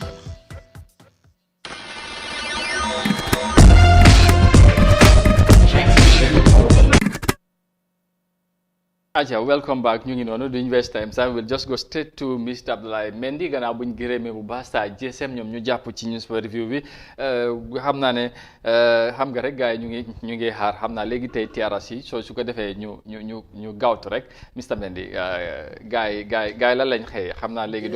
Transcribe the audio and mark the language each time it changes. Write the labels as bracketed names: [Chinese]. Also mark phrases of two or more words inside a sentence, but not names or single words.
[English] Aja, welcome back. [Wolof] Ñu ngi noonu duñ [English] waste time. So we'll just go straight to Mr. [Wolof] Abdoulaye Mendy gannaaw buñ gërëmee bu baax Star GSM ñoom ñu jàpp ci [English] news review [Wolof] bi xam naa ne xam nga rek gars yi ñu ngi xaar xam naa léegi tey TRC soo su ko defee ñu gaawtu rek Mr. Mendy gars yi la lañ xëyee xam naa léegi du